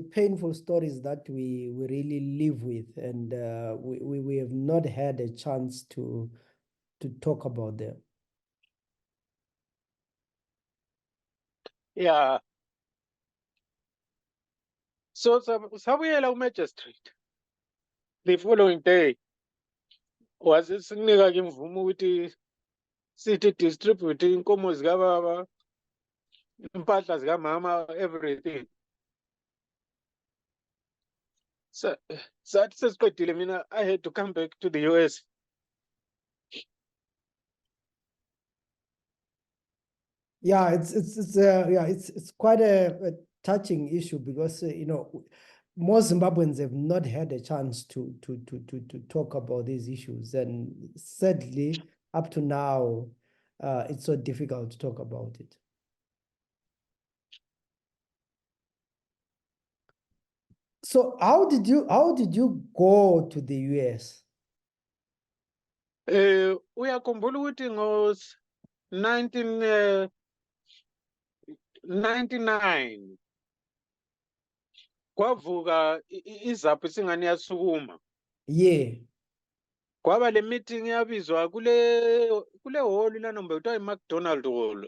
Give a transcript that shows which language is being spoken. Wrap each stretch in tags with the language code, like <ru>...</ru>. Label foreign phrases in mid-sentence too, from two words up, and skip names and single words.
<en>painful stories that we really live with, and we have not had a chance to talk about them. Yeah.</en> <nd>So sabuyela umagistrate</nd> <en>the following day</en> <nd>wasesinika ke imvumo ukuthi sithi distribute inkomo zikababa impahla zikamama everything.</nd> <en>So</en> <nd>sathi sesiqedile mina</nd> <en>I had to come back to the US. Yeah, it's quite a touching issue because most Zimbabweans have not had a chance to talk about these issues, and sadly up to now it's so difficult to talk about it. So how did you go to the US?</en> <nd>Uyakhumbula ukuthi ngo 1999 kwavuka izaphu singane yasukuma.</nd> <en>Yeah.</en> <nd>Kwaba le meeting yabizwa kule hall lana mbe kuthiwa iMcDonald Hall</nd>